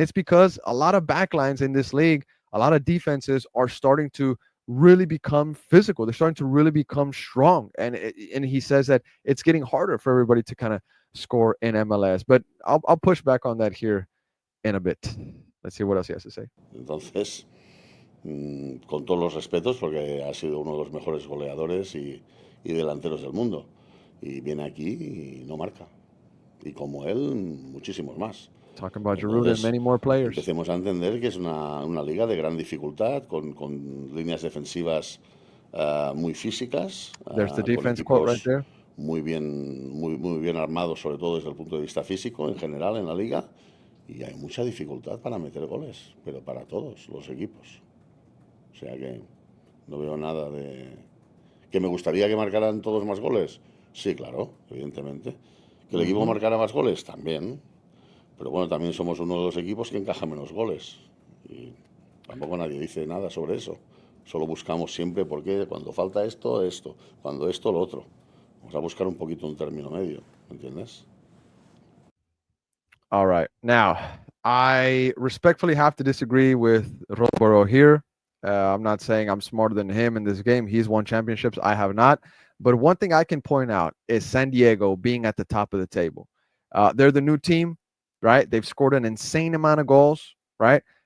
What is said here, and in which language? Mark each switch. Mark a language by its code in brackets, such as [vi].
[en] And it's because a lot of backlines in this league, a lot of defenses are starting to really become physical. They're starting to really become strong. And he says that it's getting harder for everybody to kind of score in MLS. But I'll push back on that here in a bit. Let's see what else he has to say. [es] Entonces, con todos los respetos, porque ha sido uno de los mejores goleadores y delanteros del mundo. Y viene aquí y no marca. Y como él, muchísimos más. [en] Talking about Giroud and many more players. [es] Empecemos a entender que es una liga de gran dificultad, con líneas defensivas muy físicas. [en] There's the defense quote right there. [es] Muy bien armados, sobre todo desde el punto de vista físico, en general, en la liga. Y hay mucha dificultad para meter goles, pero para todos los equipos. O sea que no veo nada de... ¿Que me gustaría que marcaran todos más goles? Sí, claro, evidentemente. ¿Que el equipo marcara más goles? También. Pero bueno, también somos uno de los equipos que encaja menos goles. Y tampoco nadie dice nada sobre eso. Solo buscamos siempre por qué, cuando falta esto, esto. Cuando esto, lo otro. Vamos a buscar un poquito un término medio, ¿entiendes? [en] All right. Now, I respectfully have to disagree with Rodolfo here. I'm not saying I'm smarter than him in this game. He's won championships. I have not. But one thing I can point out is San Diego being at the top of the table. They're the new team, right? They've scored an insane amount of goals, right?